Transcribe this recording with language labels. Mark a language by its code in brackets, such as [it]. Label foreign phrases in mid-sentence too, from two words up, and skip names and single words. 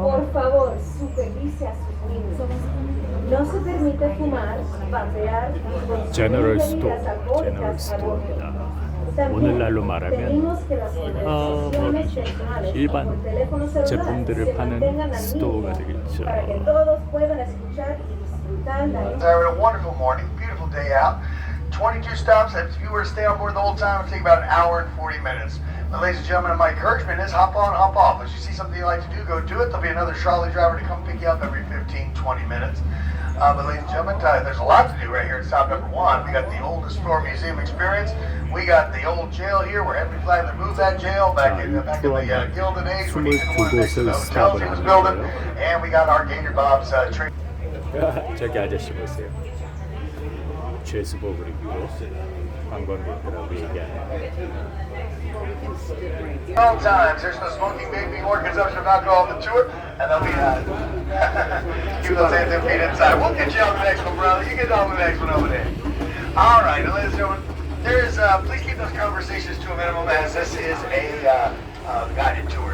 [es] Por favor, supervise a sus niños. No se permite fumar, vapear y consumir [en] General [es] bebidas [en] Store, [es] alcohólicas [en] General [es] al [ko] Store입니다. [es] También [ko] 오늘날로 말하면 [es] pedimos que las conversaciones sexuales [ko] 일반 [es] por teléfono celular [ko] 제품들을 [es] se [ko] 파는 [es] mantengan al [ko] 스토어가 [es] mínimo [ko] 되겠죠. [es] para que todos puedan escuchar y disfrutar la [en] Having a wonderful morning, beautiful day out. 22 stops. If you were to stay on board the whole time, it would take about an hour and 40 minutes. But ladies and gentlemen, my encouragement is hop on, hop off. If you see something you like to do, go do it. There'll be another trolley driver to come pick you up every 15, 20 minutes. But ladies and gentlemen, there's a lot to do right here at stop number 1. We got the oldest store museum experience. We got the old jail here where Henry Flagler moved that jail back in the Gilded Age when he didn't want to the hotels he was building. And we got our Gator Bob's train. [ko] 저기 아저씨 보세요. 죄수복을 입고 관광객들하고 얘기하는. [en] All times, there's no smoking, vaping, or consumption of alcohol on the tour, and they'll be keep those hands and feet inside. We'll get you on the next one, brother. You get on the next one over there. All right, ladies and gentlemen, please keep those conversations to a minimum, as this is a guided tour.